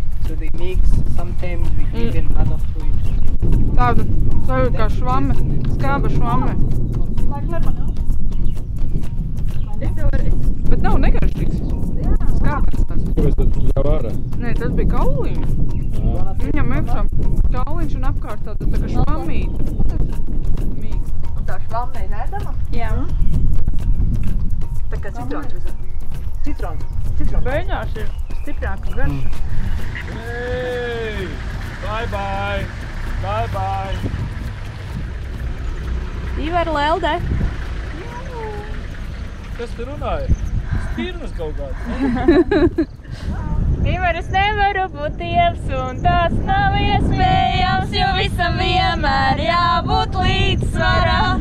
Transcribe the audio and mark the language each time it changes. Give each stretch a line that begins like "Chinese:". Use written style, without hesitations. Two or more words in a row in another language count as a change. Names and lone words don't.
English: So they mix sometimes with even other fruits.
Latvian: Tāda sajūta kā švame, skāba švame. Bet nav negaršīgs. Skābas tas. Kāpēc tad jau ārā? Nē, tas bija kauliņš. Viņam iekšā kauliņš un apkārt tāda tā kā švamīta. Un tā švame ir ēdama? Jā. Tā kā citrons. Citrons. Beigās ir stiprāka garša.
English: Hey! Bye bye! Bye bye!
Latvian: Ivar Lelde. Kas tu runāji? Stirnas kaut kāds. Ivar, es nevaru būt tievs un tas nav iespējams, jo visam vienmēr jābūt līdzsvarā.